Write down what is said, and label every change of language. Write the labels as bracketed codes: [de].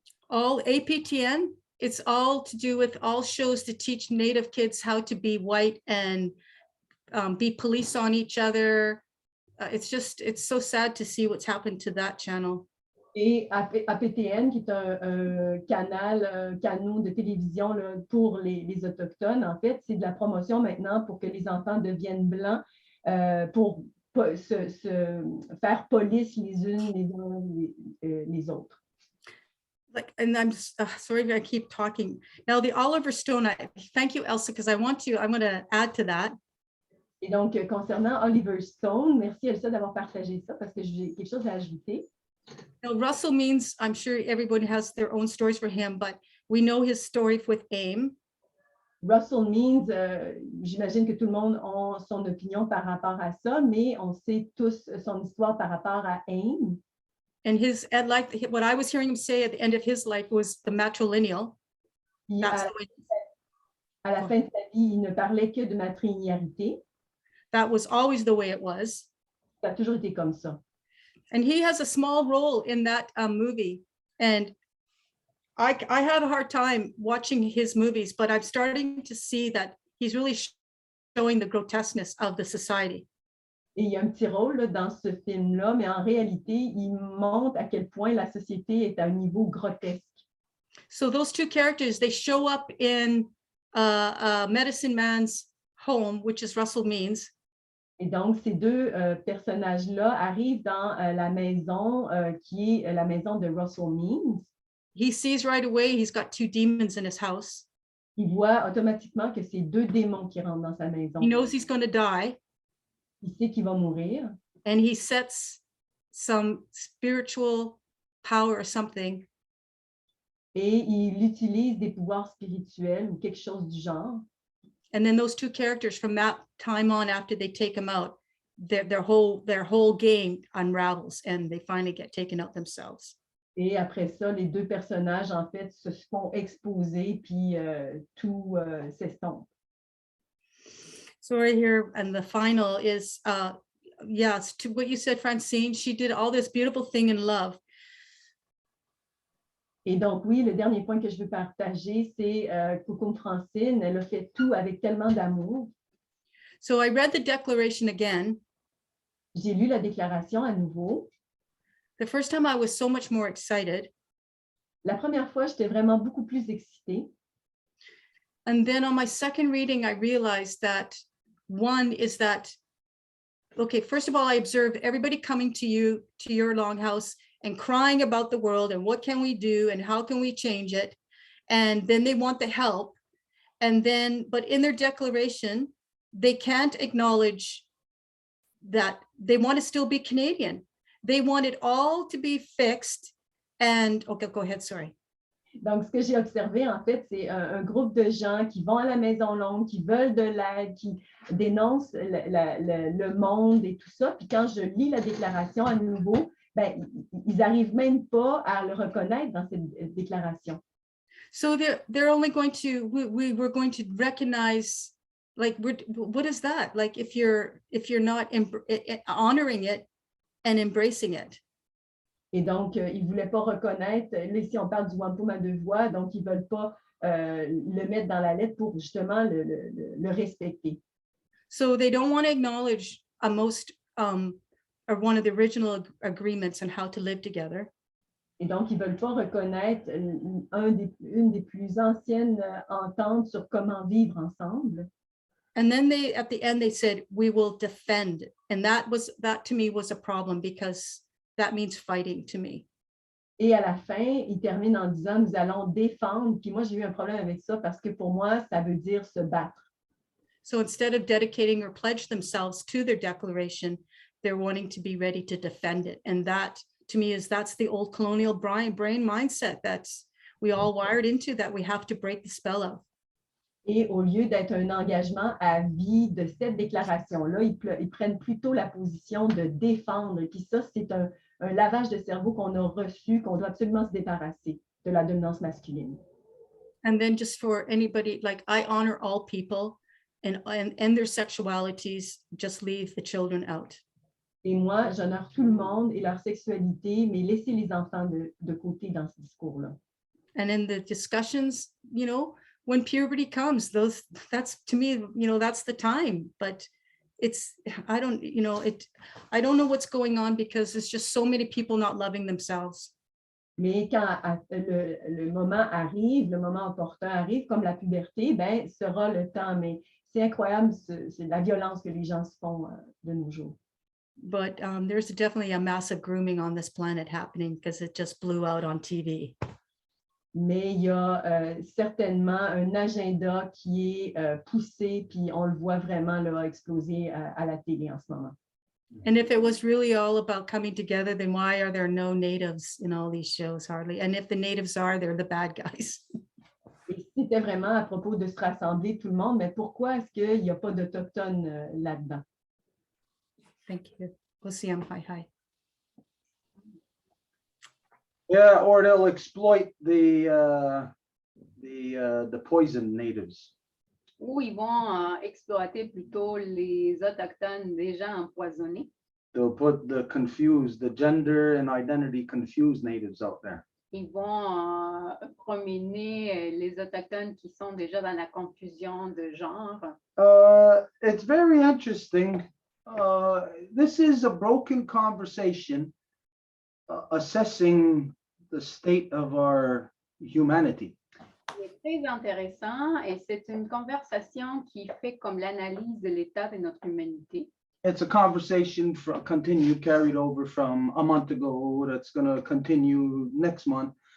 [en] All APTN, it's all to do with all shows to teach Native kids how to be white and be police on each other. It's so sad to see what's happened to that channel. [fr] Et APTN, qui est un canal de télévision là, pour les Autochtones, en fait, c'est de la promotion maintenant pour que les enfants deviennent blancs, pour se faire police les unes les autres. [en] Like, and I'm sorry I keep talking. Now the Oliver Stone, thank you, Elsa, because I'm going to add to that. [fr] Et donc, concernant Oliver Stone, merci Elsa d'avoir partagé ça parce que j'ai quelque chose à ajouter. [en] Now, Russell Means, I'm sure everybody has their own stories for him, but we know his story with AIM. [fr] Russell Means, j'imagine que tout le monde a son opinion par rapport à ça, mais on sait tous son histoire par rapport à AIM. [en] And like what I was hearing him say at the end of his life was the matrilineal. [fr] À la fin de sa vie, il ne parlait que de matrilinéarité. [en] That was always the way it was. [fr] Ça a toujours été comme ça. [en] And he has a small role in that movie. And I have a hard time watching his movies, but I'm starting to see that he's really showing the grotesqueness of the society. [fr] Et il y a un petit rôle là, dans ce film-là, mais en réalité, il montre à quel point la société est à un niveau grotesque. [en] So those two characters, they show up in Medicine Man's home, which is Russell Means. [fr] Et donc, ces 2 personnages-là arrivent dans la maison qui est la maison de Russell Means. [en] He sees right away he's got 2 demons in his house. [fr] Il voit automatiquement que c'est 2 démons qui rentrent dans sa maison. [en] He knows he's going to die. [fr] Il sait qu'il va mourir. [en] And he sets some spiritual power or something. [fr] Et il utilise des pouvoirs spirituels ou quelque chose du genre. [en] And then those 2 characters from that time on, after they take him out, their whole game unravels and they finally get taken out themselves. [fr] Et après ça, les 2 personnages, en fait, se font exposer, puis tout s'estompe. [en] So right here, and the final is, yes, to what you said, Francine, she did all this beautiful thing in love. [fr] Et donc, oui, le dernier point que je veux partager, c'est Coucou Francine, elle a fait tout avec tellement d'amour. [en] So I read the declaration again. [fr] J'ai lu la déclaration à nouveau. [en] The first time I was so much more excited. [fr] La première fois, j'étais vraiment beaucoup plus excitée. [en] And then on my second reading, I realized that one is that, okay, first of all, I observed everybody coming to you, to your longhouse and crying about the world and what can we do and how can we change it? And then they want the help. And then, but in their declaration, they can't acknowledge that they want to still be Canadian. They want it all to be fixed. And, okay, go ahead, sorry. [fr] Donc, ce que j'ai observé, en fait, c'est un groupe de gens qui vont à la Maison Longue, qui veulent de l'aide, qui dénoncent le monde et tout ça. Puis quand je lis la déclaration à nouveau, ben, ils n'arrivent même pas à le reconnaître dans cette déclaration. [en] So they're only going to, we're going to recognize, like, what is that? Like, if you're not honoring it and embracing it. [fr] Et donc, ils ne voulaient pas reconnaître, là, ici, on parle du Wampum à 2 voix, donc ils ne veulent pas le mettre dans la lettre pour justement le respecter. [en] So they don't want to acknowledge or one of the original agreements on how to live together. [fr] Et donc, ils ne veulent pas reconnaître une des plus anciennes ententes sur comment vivre ensemble. [en] And then at the end, they said, we will defend. And that to me was a problem because that means fighting to me. [fr] Et à la fin, ils terminent en disant, nous allons défendre. Puis moi, j'ai eu un problème avec ça parce que pour moi, ça veut dire se battre. [en] So instead of dedicating or pledge themselves to their declaration, they're wanting to be ready to defend it. And that, to me, that's the old colonial brain mindset that's we all wired into, that we have to break the spell of. [fr] Et au lieu d'être un engagement à vie de cette déclaration-là, ils prennent plutôt la position de défendre. Puis ça, c'est un lavage de cerveau qu'on a reçu, qu'on doit absolument se débarrasser de la dominance masculine. [en] And then just for anybody, like I honor all people and their sexualities, just leave the children out. [fr] Et moi, j'honore tout le monde et leur sexualité, mais laissez les enfants de côté dans ce discours-là. [en] And in the discussions, you know, when puberty comes, that's to me, you know, that's the time. But I don't know what's going on because there's just so many people not loving themselves. [fr] Mais quand le moment arrive, le moment opportun arrive, comme la puberté, ben, sera le temps. Mais c'est incroyable, c'est la violence que les gens se font de nos jours. [en] But there's definitely a massive grooming on this planet happening because it just blew out on TV. [fr] Mais il y a certainement un agenda qui est poussé, puis on le voit vraiment là, exploser à la télé en ce moment. [en] And if it was really all about coming together, then why are there no natives in all these shows hardly? And if the natives are, they're the bad guys. [fr] Et si c'était vraiment à propos de se rassembler tout le monde, mais pourquoi est-ce qu'il n'y a pas d'Autochtones là-dedans? [en] Thank you. We'll see. Hi. Yeah, or they'll exploit the poison natives. [fr] Ou ils vont exploiter plutôt les autochtones déjà empoisonnés. [en] They'll put the gender and identity confused natives out there. [fr] Ils vont promener les autochtones qui sont déjà dans la confusion de genre. [en] It's very interesting. This is a broken conversation assessing the state of our humanity. [fr] C'est très intéressant et c'est une conversation qui fait comme l'analyse de l'état de notre humanité. [en] It's a conversation carried over from a month ago that's going to continue next month.